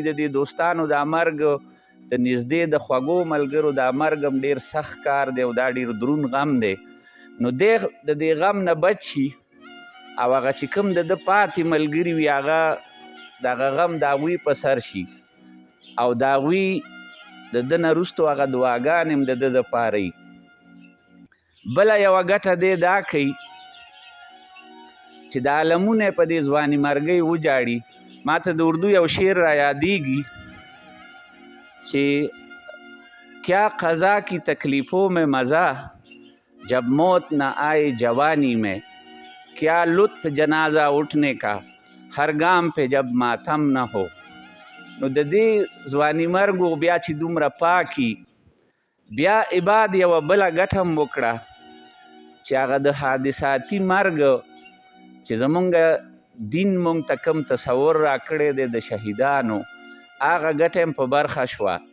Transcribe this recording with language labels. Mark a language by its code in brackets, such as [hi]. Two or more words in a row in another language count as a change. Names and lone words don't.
[ps] د دې دوستانو دا مرګ د نږدې د خوږو ملګرو دا مرګ هم ډېر سخت کار دی او دا ډېر دروند غم دی، نو دی د دې غم نه بچ شي او هغه چې کوم د ده پاتې ملګري وي هغه دغه غم د هغوی په سر شي او د هغوی د ده نه وروستو هغه دعاګانې هم د ده دپاره وي. بله یوه ګټه دی دا کوي چې د عالمونه یې په دې ځواني مرګۍ وجاړي. ما ته د اردو یو شعر را یادېږي [ur] کہ کیا قضا کی تکلیفوں میں مزہ جب موت نہ آئے جوانی میں، کیا لطف جنازہ اٹھنے کا ہر گام پہ جب ماتم نہ ہو. [ps] نو د دې ځواني مرګ بیا چې دومره پاکي، بیا عباد یوه بله ګټه هم وکړه چې هغه د حادثاتي مرګ چې زمونږ دین مونږ ته کوم تصور را کړی دی د شهیدانو، هغه ګټه هم په برخه شوه.